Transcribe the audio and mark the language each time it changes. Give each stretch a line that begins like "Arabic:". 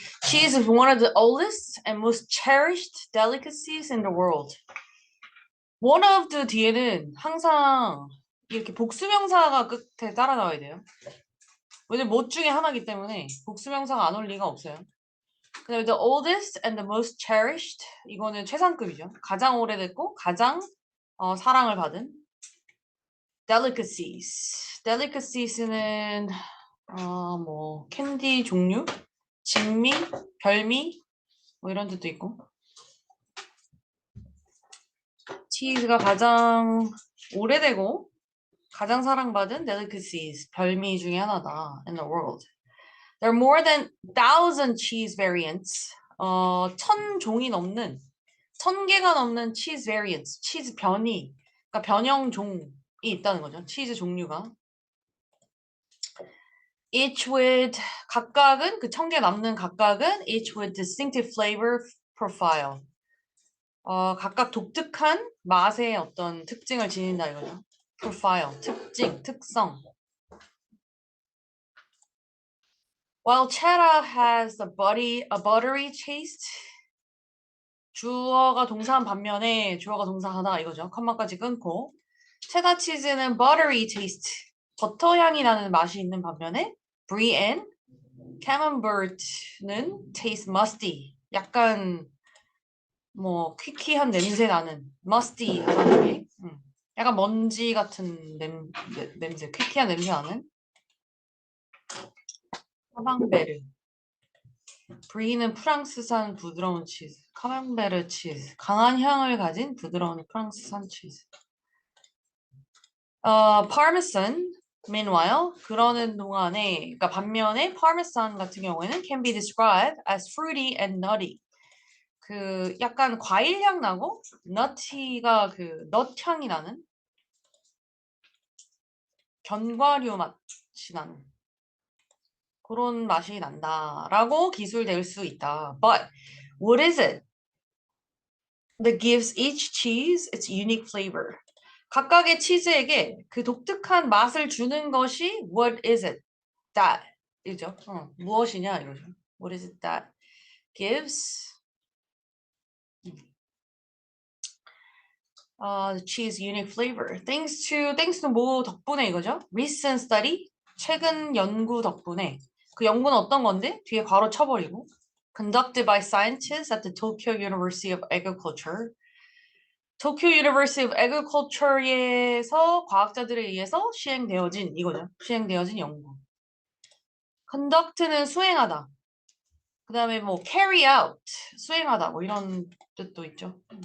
English: Cheese is one of the oldest and most cherished delicacies in the world. One of the
Korean: 뒤에는 항상 이렇게 복수명사가 끝에 따라 나와야 돼요. 왜냐면 뭐 중에 하나이기 때문에 복수명사가 안 올 리가 없어요. 그 다음에
English: the oldest and the most cherished
Korean: 이거는 최상급이죠. 가장 오래됐고 가장 사랑을 받은 delicacies. delicaces는 뭐 캔디 종류, 진미, 별미 뭐 이런 뜻도 있고 치즈가 가장 오래되고 가장 사랑받은 delicacies 별미 중에 하나다
English: in the world. There are more than 1,000 cheese variants.
Korean: 1,000종이 넘는 1,000개가 넘는
English: cheese variants.
Korean: 치즈 변이, 그러니까 변형 종이 있다는 거죠. 치즈 종류가.
English: Each with
Korean: 각각은 그 1,000개 남는 각각은
English: each with distinctive flavor profile.
Korean: 각각 독특한 맛의 어떤 특징을 지닌다 이거죠. profile, 특징, 특성.
English: While cheddar has a buttery taste.
Korean: 주어가 동사한 반면에 주어가 동사하다 이거죠. 컴마까지 끊고 체다 치즈는
English: buttery taste,
Korean: 버터 향이 나는 맛이 있는 반면에 brie and camembert는
English: taste musty,
Korean: 약간 뭐 퀴퀴한 냄새 나는 musty 하다는 게 약간 먼지 같은 냄새, 퀴퀴한 냄새 나는 카망베르. 브리는 프랑스산 부드러운 치즈, 카망베르 치즈, 강한 향을 가진 부드러운 프랑스산 치즈.
English: Parmesan, meanwhile,
Korean: 그러는 동안에, 그러니까 반면에
English: Parmesan
Korean: 같은 경우에는
English: can be described as fruity and nutty.
Korean: 그 약간 과일 향 나고 nutty가 그 넛 향이 나는 견과류 맛이 나는 그런 맛이 난다라고 기술될 수 있다.
English: But what is it that gives each cheese its unique flavor?
Korean: 각각의 치즈에게 그 독특한 맛을 주는 것이
English: what is it that
Korean: 이죠. 무엇이냐 이거죠.
English: What is it that gives the cheese unique flavor? Thanks to
Korean: 뭐 덕분에 이거죠.
English: Recent study,
Korean: 최근 연구 덕분에. 그 연구는 어떤 건데? 뒤에 괄호 쳐버리고.
English: Conducted by scientists at the Tokyo University of Agriculture.
Korean: Tokyo University of Agriculture에서 과학자들에 의해서 시행되어진 이거죠. 시행되어진 연구. Conduct는 수행하다. 그 다음에 뭐 carry out, 수행하다 뭐 이런 뜻도 있죠.